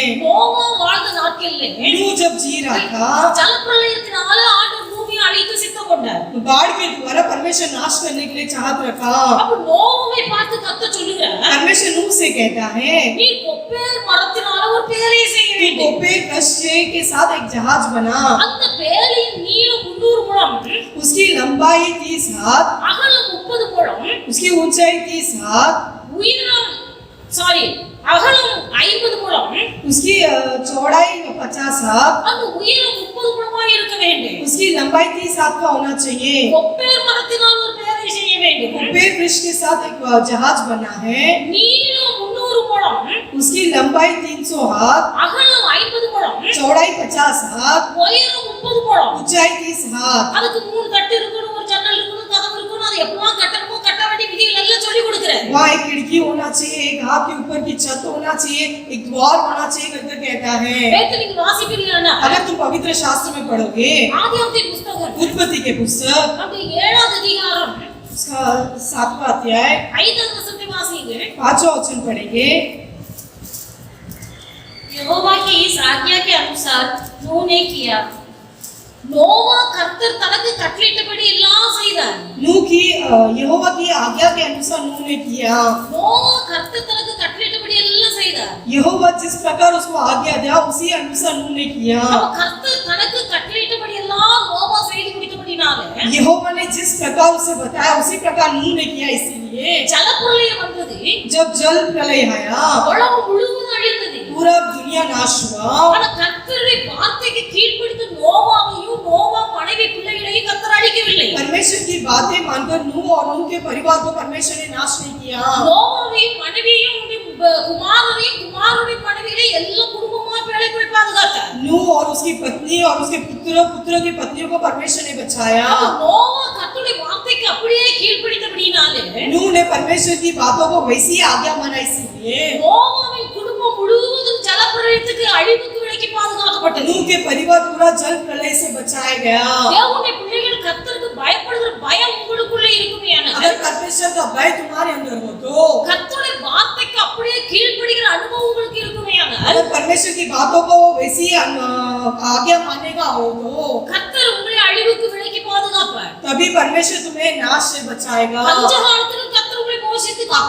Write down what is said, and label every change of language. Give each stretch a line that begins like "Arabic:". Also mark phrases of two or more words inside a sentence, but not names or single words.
Tamil: நோவா வாழ்ந்த நாட்களில்
Hindi: नूह जब जी रहा था
Tamil: ஜலப்பிரளயத்தினால ஆண்டவர் பூமியை அழித்து சித்தம் கொண்டார்
Hindi: बाढ़ के द्वारा परमेश्वर नाश करने के लिए चाहत रखा।
Tamil: அப்ப நோவாவை பார்த்து கர்த்தர் சொல்லுகிறார்
Hindi: परमेश्वर नूह से कहता है
Tamil: நீ கொப்பேர் மரத்தினால ஒரு பேழையை செய்ய வேண்டும்
Hindi: कोपेर वृक्ष के साथ एक जहाज बना,
Tamil: அந்த பேழையின் நீளம் 300 முழம்
Hindi: उसकी लंबाई 30 हाथ,
Tamil: அகலம் 30 முழம்
Hindi: उसकी ऊंचाई 30 हाथ,
Tamil: உயரம் அகலம் 50 முழம்
Hindi: उसकी चौड़ाई 50 हाथ,
Tamil: அந்த உயரம் 30 முழமாய் இருக்க வேண்டும்
Hindi: उसकी लंबाई 30 हाथ का होना चाहिए।
Tamil: கொப்பேர் மரத்தினால் ஒரு பேழை செய்ய வேண்டும்
Hindi: कोपेर वृक्ष के साथ एक जहाज बना है,
Tamil: நீளம் 300 முழம்
Hindi: उसकी उसकी लंबाई 300 हाथ,
Tamil: அகலம் 50 முழம்,
Hindi: चौड़ाई 50 हाथ,
Tamil: உயரம் 30 முழம்.
Hindi: ऊंचाई 30 हाथ।
Tamil: அதுக்கு 3 தட்டு இருக்கணும், ஒரு ஜன்னல் இருக்கணும், கதவு இருக்கணும். அது எப்பலாம் கட்டணுமோ கட்ட வேண்டிய விதிகள் எல்லாம் சொல்லி கொடுக்கிறேன்.
Hindi: वहाँ एक खिड़की होना चाहिए, एक हाथ के ऊपर की छत होना चाहिए, एक द्वार होना चाहिए करके कहता है।
Tamil: வேதத்தை நீங்க வாசிப்பீர்களா?
Hindi: अगर तुम पवित्र शास्त्र में पढ़ोगे,
Tamil: ஆதியாகமத்தின் புத்தகம்
Hindi: उत्पत्ति के पुस्तक
Tamil: அப்படி 7வது அதிகாரம்
Hindi: उसका 7वां अध्याय
Tamil: 5வது வசனத்தை வாசிங்க.
Hindi: 5वां वचन पढ़ेंगे। यहोवा की इस आज्ञा के अनुसार नूह ने किया।
Tamil: நோவா கர்த்தர் தனக்கு கட்டளையிட்டபடி எல்லாம் செய்தார்.
Hindi: नूह की यहोवा की आज्ञा के अनुसार नूह ने किया।
Tamil: நோவா கர்த்தர் தனக்கு கட்டளையிட்டபடி எல்லாம் செய்தார்.
Hindi: यहोवा जिस प्रकार उसको आज्ञा दिया उसी अनुसार नूह ने किया।
Tamil: அப்ப கர்த்தர் தனக்கு கட்டளையிட்டபடி எல்லாம் நோவா செய்து முடித்தபடினால
Hindi: यहोवा ने जिस प्रकार उसे बताया उसी प्रकार नूह ने किया। इसीलिए
Tamil: ஜலப்பிரளயம் வந்தது,
Hindi: जब जल प्रलय आया,
Tamil: உலகம் முழுவதும் அழிந்தது.
Hindi: पूरा दुनिया नाश हुआ।
Tamil: ஆனா கர்த்தருடைய வார்த்தைக்கு கீழ்ப்படிந்து நோவாவையும் நோவா மனைவி பிள்ளைகளையும் கர்த்தர் அழிக்கவில்லை.
Hindi: परमेश्वर की बातें मानकर नूह और नूह के परिवार को परमेश्वर ने नाश नहीं किया।
Tamil: நோவாவையும் மனைவியையும் குமாரரையும் குமாரருடைய மனைவிகளையும் எல்லா குடும்பமா பிழைப்பை பாதுகாத்தார்.
Hindi: नूह और उसकी पत्नी और उसके पुत्रों की पत्नियों को परमेश्वर ने बचाया।
Tamil: நோவா கர்த்தருடைய வார்த்தைக்கு அப்படியே கீழ்ப்படிந்தபடினாலே
Hindi: नूह ने परमेश्वर की बातों को वैसी आज्ञा माना। इसलिए
Tamil: நோவாவின் குடும்பம் முழுவதும் ஜலப்பிரளயத்துக்கு அழிவுக்கு விலக்கி பாதுகாக்கப்பட்டது.
Hindi: नूह के परिवार पूरा जल प्रलय से बचाया गया।
Tamil: தேவனுடைய பிள்ளைகள் கர்த்தருக்கு பயப்படுகிற பயம் உங்களுக்குள்ளே இருக்குமேயானால்
Hindi: अगर परमेश्वर का भय तुम्हारे अंदर हो तो,
Tamil: கர்த்தருடைய வார்த்தைக்கு அப்படியே கீழ்ப்படிகிற அனுபவம் உங்களுக்கு இருக்குமேயானால்
Hindi: अगर परमेश्वर की बातों को वैसी आज्ञा मानने का हो तो,
Tamil: கர்த்தர் உங்களை அழிவுக்கு விலக்கி பாதுகாப்பார்.
Hindi: तभी परमेश्वर तुम्हें नाश से बचाएगा।
Tamil: பஞ்சகாலத்திலும் கர்த்தர் உங்களை போஷித்து
Hindi: अकाल